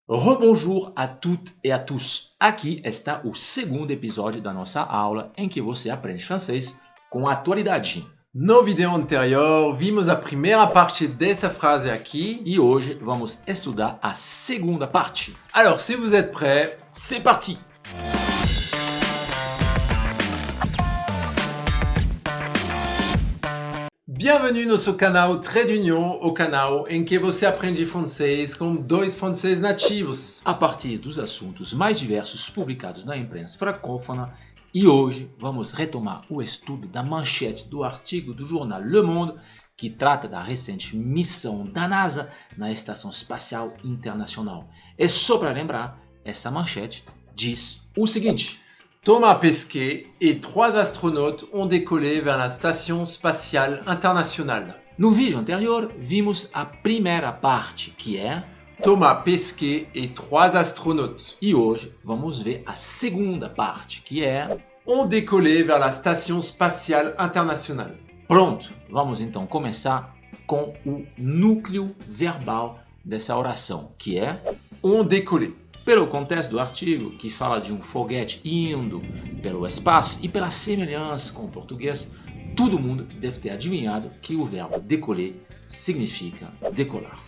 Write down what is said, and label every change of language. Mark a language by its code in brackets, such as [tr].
[fr] Rebonjour a toutes e a tous. [pt] Aqui está o segundo episódio da nossa aula em que você aprende francês com atualidade. No vídeo anterior, vimos a primeira parte dessa frase aqui. E hoje vamos estudar a segunda parte. [fr] Alors, si vous êtes prêts, c'est parti! Bienvenue [pt] no seu canal Trade Union, o canal em que você aprende francês com dois franceses nativos. A partir dos assuntos mais diversos publicados na imprensa francófona, e hoje vamos retomar o estudo da manchete do artigo do jornal Le Monde, que trata da recente missão da NASA na Estação Espacial Internacional. E só para lembrar, essa manchete diz o seguinte: [fr] Thomas Pesquet et 3 astronautes ont décollé vers la Station Spatiale Internationale. [pt] No vídeo anterior, vimos a primeira parte, que é [fr] Thomas Pesquet et 3 astronautes [pt] e hoje vamos ver a segunda parte, que é [fr] ont décollé vers la Station Spatiale Internationale. [pt] Pronto, vamos então começar com o núcleo verbal dessa oração, que é [fr] Ont décollé. [pt] Pelo contexto do artigo, que fala de um foguete indo pelo espaço e pela semelhança com o português, todo mundo deve ter adivinhado que o verbo décoller significa decolar.